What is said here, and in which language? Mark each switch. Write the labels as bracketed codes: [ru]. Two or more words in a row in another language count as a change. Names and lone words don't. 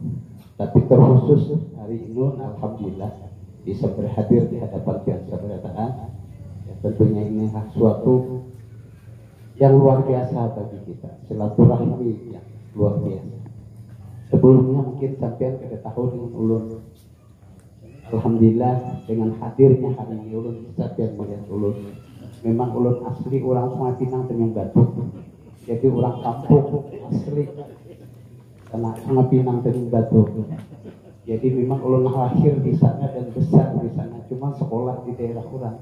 [bjn] Tapi terkhusus hari ini alhamdulillah bisa berhadir di hadapan biasa berataan. Ya, tentunya ini suatu yang luar biasa bagi kita, silaturahmi yang luar biasa. Sebelumnya mungkin sampai pada tahun dengan ulun, alhamdulillah dengan hadirnya hari ini ulun bisa melihat ulun. Memang ulun asli orang Sungai Pinang Tanjung Batu. Jadi orang kampung asli karena Sungai Pinang Tanjung Batu. Jadi memang ulun lahir di sana dan besar di sana, cuma sekolah di daerah orang.